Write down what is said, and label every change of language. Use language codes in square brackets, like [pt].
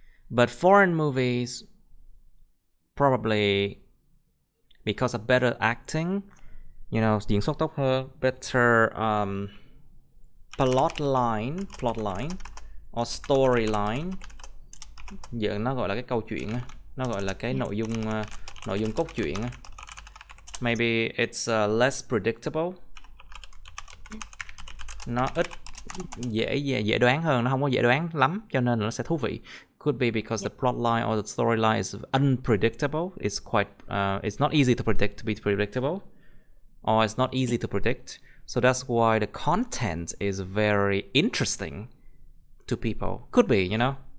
[en] But foreign movies, probably because of better acting, you know, [vi] diễn xuất tốt hơn, [en] better plot line or storyline. [vi] Giờ nó gọi là cái câu chuyện, nó gọi là cái nội dung cốt truyện. [en] Maybe it's less predictable. [vi] Nó ít dễ đoán hơn, nó không có dễ đoán lắm, cho nên nó sẽ thú vị. [en] Could be because the plot line or the storyline is unpredictable. It's not easy to be predictable, or it's not easy to predict. So that's why the content is very interesting to people. Could be, you know.